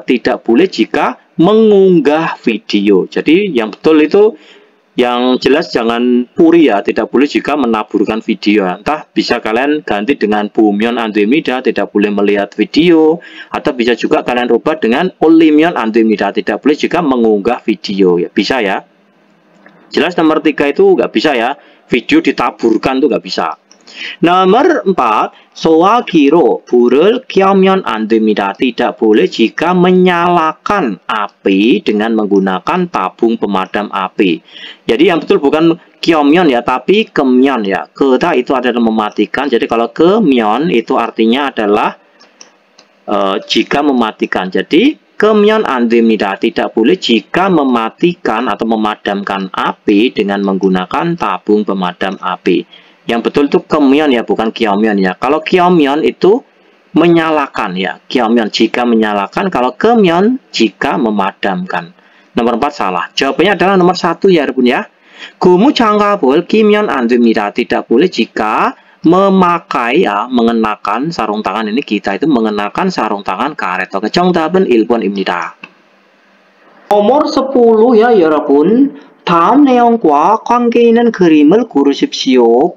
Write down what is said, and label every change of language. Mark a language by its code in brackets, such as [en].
[id] Tidak boleh jika mengunggah video. Jadi yang betul itu yang jelas jangan puri ya, tidak boleh jika menaburkan video. Entah bisa kalian ganti dengan [ko] 보면 안 됩니다, [id] tidak boleh melihat video, atau bisa juga kalian rubah dengan [ko] 올리면 안 됩니다, [id] tidak boleh jika mengunggah video ya, bisa ya. Jelas nomor 3 itu nggak bisa ya, video ditaburkan tuh nggak bisa. Nomor 4, [ko] 소화기로 불을 켜면 안 됩니다. [id] Tidak boleh jika menyalakan api dengan menggunakan tabung pemadam api. Jadi yang betul bukan 켜면 ya, tapi kemyon ya. Keta itu adalah mematikan. Jadi kalau kemyon itu artinya adalah jika mematikan. [ko] Jadi 켜면 안 됩니다. [id] Tidak boleh jika mematikan atau memadamkan api dengan menggunakan tabung pemadam api. Yang betul itu kemyon ya, bukan 켜면 ya. Kalau 켜면 itu menyalakan ya. 켜면 jika menyalakan, kalau kemyon jika memadamkan. Nomor 4 salah. Jawabannya adalah nomor 1 ya, Bun ya. [ko] 고무장갑을 끼면 안 됩니다. [id] Tidak boleh jika memakai ya, mengenakan sarung tangan ini, kita itu mengenakan sarung tangan karet. [ko] Oke, 정답은 1번입니다. [id] nomor 10 ya, 여러분. [ko] 다음 내용과 관계 있는 그림을 고르십시오.